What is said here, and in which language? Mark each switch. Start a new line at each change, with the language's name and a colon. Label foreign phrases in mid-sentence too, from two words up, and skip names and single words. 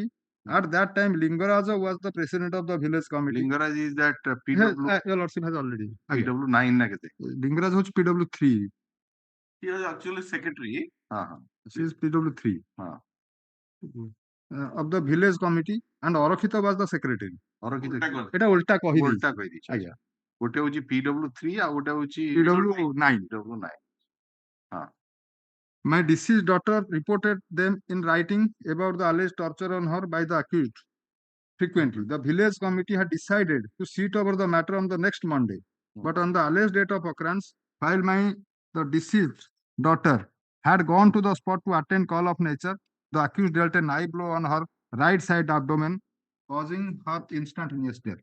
English: At that time, Lingaraja was the president of the village committee. Lingaraj is that PW. Your lordship has already.
Odia: PW9 ନା କେତେ.
English: Lingaraj was PW3. He was actually secretary. She is PW3. Of the village committee, and Orokhita was the secretary.
Odia: ଏଇଟା ଓଲଟା କହି ଦେଇଛି. ଆଜ୍ଞା. ଗୋଟେ ହଉଛି PW3 ଆଉ ଗୋଟେ ହଉଛି PW9.
English: My deceased daughter reported them in writing about the alleged torture on her by the accused frequently. The village committee had decided to sit over the matter on the next Monday. But on the alleged date of occurrence, while the deceased daughter had gone to the spot to attend call of nature, the accused dealt a knife blow on her right side abdomen, causing her instantaneous death.